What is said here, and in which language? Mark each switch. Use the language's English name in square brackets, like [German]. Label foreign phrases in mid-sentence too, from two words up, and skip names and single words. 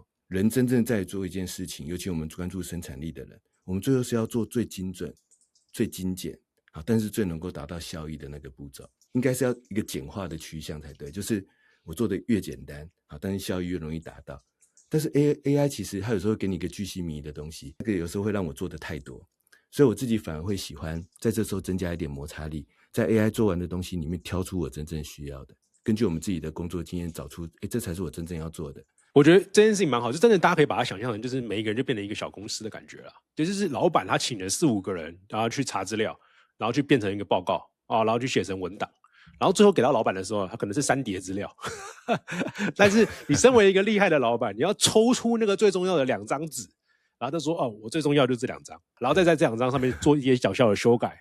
[Chinese] 人真正在做一件事情，尤其我們關注生產力的人，我們最後是要做最精準、最精簡，但是最能夠達到效益的那個步驟，應該是要一個簡化的趨向才對。就是我做的越簡單，但是效益越容易達到。但是 AI 其實它有時候會給你一個巨細靡遺的東西，這個有時候會讓我做的太多，所以我自己反而會喜歡在這時候增加一點摩擦力， 在 AI 做完的東西裡面挑出我真正需要的，根據我們自己的工作經驗找出，這才是我真正要做的。我觉得這件事情蠻好，就真的大家可以把它想象成，就是每一个人就变成一個小公司的感覺啦。就是老闆他請了4-5個人，然後去查資料，然後去變成一個報告啊，然後去寫成文檔，然後最後給到老闆的時候，他可能是3疊資料。但是你身為一個厲害的老闆，你要抽出那個最重要的2張紙，然後他說哦，我最重要就是這2張，然後再在這2張上面做一些小小的修改。